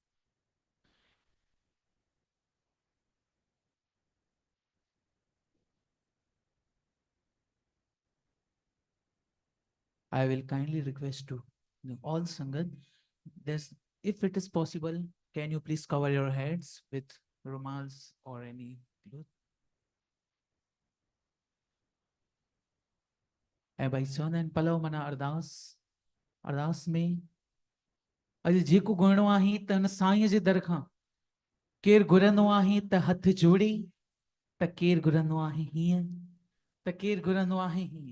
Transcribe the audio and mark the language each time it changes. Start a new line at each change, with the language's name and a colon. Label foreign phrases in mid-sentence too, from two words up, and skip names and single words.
English: I will kindly request to all Sangat, this, if it is possible, can you please cover your heads with rumals or any cloth?
Sindhi: ऐं भाई चवंदा आहिनि पलव माना अरदास, अरदास में अॼु जेको घुरणो आहे त हिन साईंअ जे दर खां केरु घुरंदो आहे त हथ जोड़े, त केरु घुरंदो आहे हीअं, त केरु घुरंदो आहे हीअं।